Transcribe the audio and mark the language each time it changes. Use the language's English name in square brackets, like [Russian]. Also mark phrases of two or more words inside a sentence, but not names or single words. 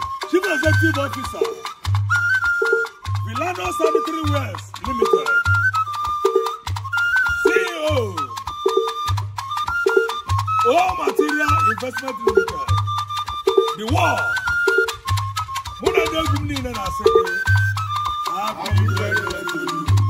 [English] Chief Executive Officer, Villano Sanitary Wares Limited, C E O, O Material Investment Limited, The Wall. [Igbo] Mụ na ndị egwu m niile na-asị gị, [English] happy birthday to you.